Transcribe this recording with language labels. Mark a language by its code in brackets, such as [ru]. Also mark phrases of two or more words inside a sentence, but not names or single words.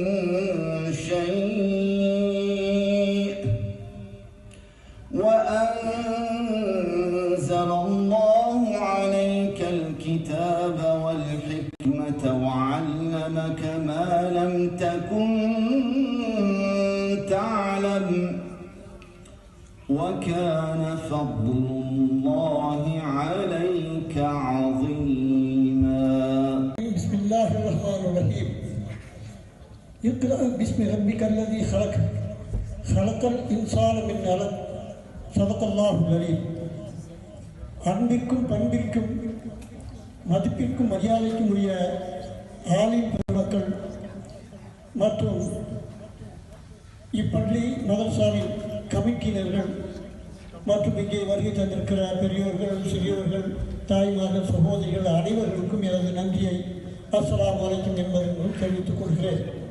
[ar] شيء وأنزل الله عليك الكتاب والحكمة وعلمك ما لم تكن تعلم وكان فضل الله عليك عظيما. بسم الله الرحمن الرحيم. اقرأ باسم ربك الذي خلق الإنسان من علق صدق الله العليم. [ta] அன்பிற்கும் பண்பிற்கும் மதிப்பிற்கும் மரியாதைக்கும் உரிய ஆலிம் பெருமக்கள் மற்றும் இப்பள்ளி மதரசாவின் கமிட்டியினர்கள் மற்றும் இங்கே வருகை தந்திருக்கிற பெரியோர்கள் சிறியோர்கள் தாய்மார்கள் சகோதரிகள் அனைவர்களுக்கும் எனது நன்றியை [ar] السلام عليكم [ta] என்பதை தெரிவித்துக் கொள்கிறேன்.